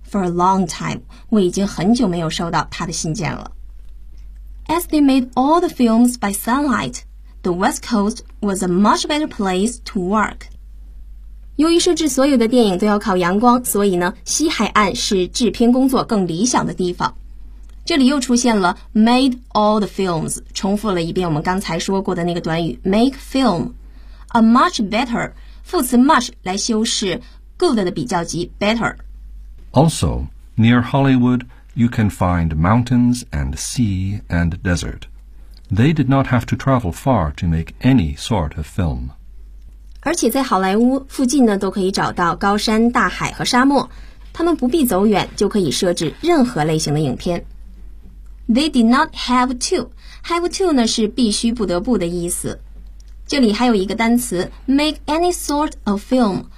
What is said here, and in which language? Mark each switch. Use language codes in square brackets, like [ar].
[en] For a long time, [zh] 我已经很久没有收到他的信件了。 [en] As they made all the films by sunlight, the West Coast was a much better place to work. [zh] 由于摄制所有的电影都要靠阳光，所以呢，西海岸是制片工作更理想的地方。这里又出现了 [en] made all the films, [zh] 重复了一遍我们刚才说过的那个短语 make film. [en] A much better, 副词 much [zh] 来修饰 [en] good 的比较级 better. Also, near Hollywood, you can find mountains and sea and desert. They did not have to travel far to make any sort of film. [zh] 而且在好莱坞附近呢，都可以找到高山、大海和沙漠，他们不必走远就可以摄制任何类型的影片。 [en] They did not have to. Have to [zh] 呢是必须、不得不的意思。这里还有一个单词 make any sort of film.